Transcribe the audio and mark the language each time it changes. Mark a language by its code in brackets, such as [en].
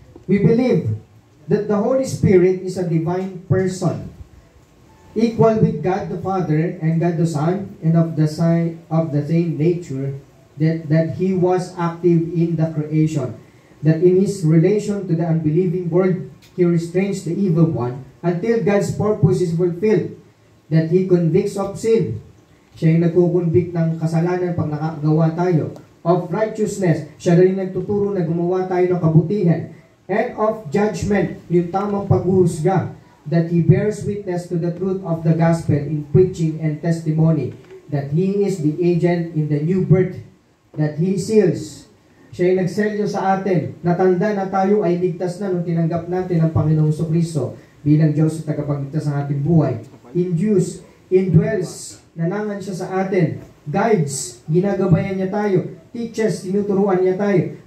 [en] We believe that the Holy Spirit is a divine person, equal with God the Father and God the Son, and of the same nature, that He was active in the creation, that in His relation to the unbelieving world, He restrains the evil one until God's purpose is fulfilled. that He convicts of sin. [tl] Siya yung nagkukonvict ng kasalanan pag nakagawa tayo. [en] Of righteousness, [tl] siya rin nagtuturo na gumawa tayo ng kabutihan. [en] And of judgment, [tl] yung tamang paghuhusga, [en] that He bears witness to the truth of the gospel in preaching and testimony, that He is the agent in the new birth, that He seals. [tl] Siya yung nagselyo sa atin, natanda na tayo ay ligtas na nung tinanggap natin ang Panginoong Kristo bilang Diyos at tagapagligtas ng ating buhay. [en] Induce, indwells, [tl] nanangan siya sa atin. Guides, ginagabayan niya tayo. Teaches, tinuturuan niya tayo.